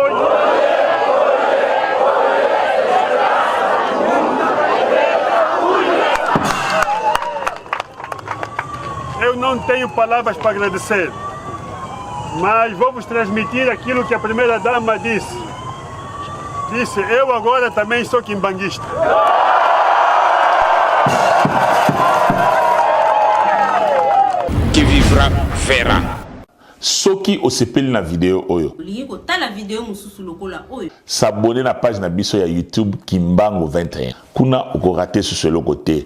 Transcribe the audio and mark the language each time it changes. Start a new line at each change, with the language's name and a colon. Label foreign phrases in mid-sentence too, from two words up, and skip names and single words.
Portuguese: Eu não tenho palavras para agradecer, mas vou vos transmitir aquilo que a primeira dama disse. Disse, eu agora também sou quimbanguista.
French: Qui vivra verra.
Lingala: soki osepeli na video oyo olingi kotala video mosusu lokola oyo s'abonner na page na biso ya YouTube Kimbangu 21 kuna okorate susu eloko te